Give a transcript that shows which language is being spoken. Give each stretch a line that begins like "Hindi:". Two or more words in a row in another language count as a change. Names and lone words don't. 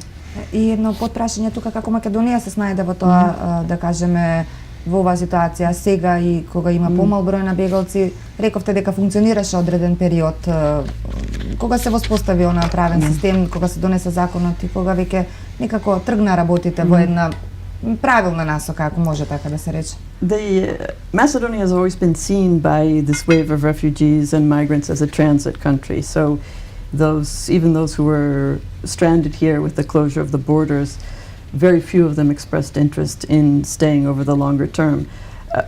Macedonian: И едно потпрашање тука, како Македонија се снајде во тоа, да кажеме, во оваа ситуација сега и кога има помал број на бегалци, рековте дека функционираше одреден период, кога се воспостави онаа правен систем, кога се донесе законот и кога веќе некако тргна работите во една правилна насока, ако може така да се рече.
English: Macedonia has always been seen by this wave of refugees and migrants as a transit country. So even those who were stranded here with the closure of the borders, very few of them expressed interest in staying over the longer term.